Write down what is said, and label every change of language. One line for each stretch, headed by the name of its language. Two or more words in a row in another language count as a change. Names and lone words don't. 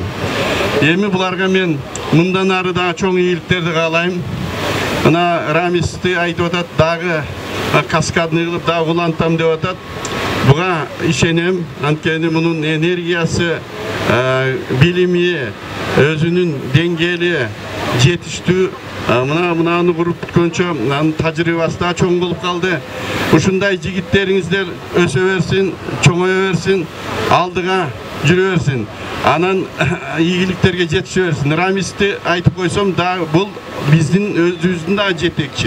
Kyrgyz: Эми буларга мен мындан ары да чоң ийгиликтерди каалайм. Мына Рамисти айтып атат, дагы каскадный кылып дагы улантам деп атат. Буга ишенем, анткени мунун энергиясы, билими, өзүнүн деңгээли жетиштүү Мынаны куруп бүткөнчө анын тажрыйбасы да чоң болуп калды. Ушундай жигиттериңиздер өсө берсин, чоңое берсин, алдыга жүрө берсин. Анан ийгиликтерге жетише берсин. Рамисти айтып койсом да бул биздин өзүбүздүн да жетекчи.